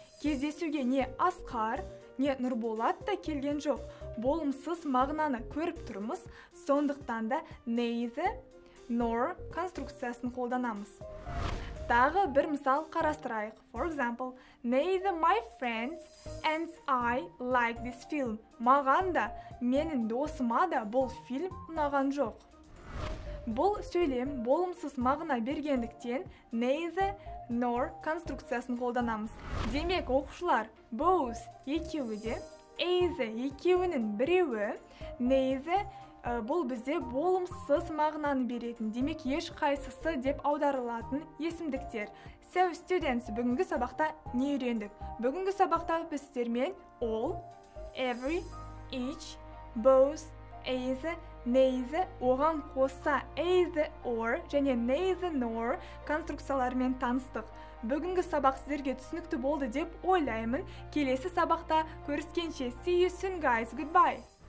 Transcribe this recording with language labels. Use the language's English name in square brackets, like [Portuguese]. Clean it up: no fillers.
[Kazakh] Кездесуге не Асқар, не Нұрболат та келген жоқ. Болымсыз мағынаны көріп тұрмыз, сондықтан да neither nor конструкциясын қолданамыз. Тағы бір мысал қарастырайық. [English] For example, neither my friends and I like this film. [Kazakh] Маған да, менің досыма да бұл фильм ұнаған жоқ. Бұл сөйлем болымсыз мағына бергендіктен neither nor конструкциясын қолданамыз. Демек, оқушылар, both екеуі де, either екеуінің біреуі, neither бұл бізде болымсыз мағынаны беретін, демек еш қайсысы деп аударылатын есімдіктер. [English] So, students, [Kazakh] бүгінгі сабақта не үйрендік? Бүгінгі сабақта біз сіздермен all, every, each, both, either, neither, оған қоса either or және neither nor конструкцияларымен таныстық. Бүгінгі сабақ сіздерге түсінікті болды деп ойлаймын. Келесі сабақта көріскенше. [English] See you soon, guys. Goodbye.